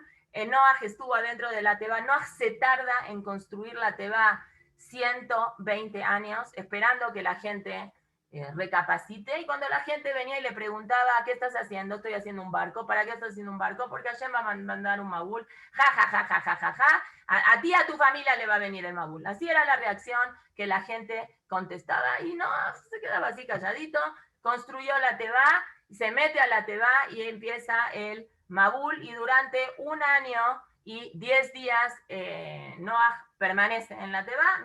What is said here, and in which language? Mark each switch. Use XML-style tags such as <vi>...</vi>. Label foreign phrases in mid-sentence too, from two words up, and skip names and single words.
<es>Noach estuvo adentro de la teba. Noach se tarda en construir la teba 120 años, esperando que la gente recapacite, y cuando la gente venía y le preguntaba, ¿qué estás haciendo? Estoy haciendo un barco. ¿Para qué estás haciendo un barco? Porque Hashem va a mandar un Mabul. Ja, ja, ja, ja, ja, ja, ja. A ti y a tu familia le va a venir el Mabul. Así era la reacción que la gente contestaba, y no, se quedaba así calladito, construyó la Teba, se mete a la Teba y empieza el Mabul, y durante 1 año y 10 días Noah permanece en la Teba.</es>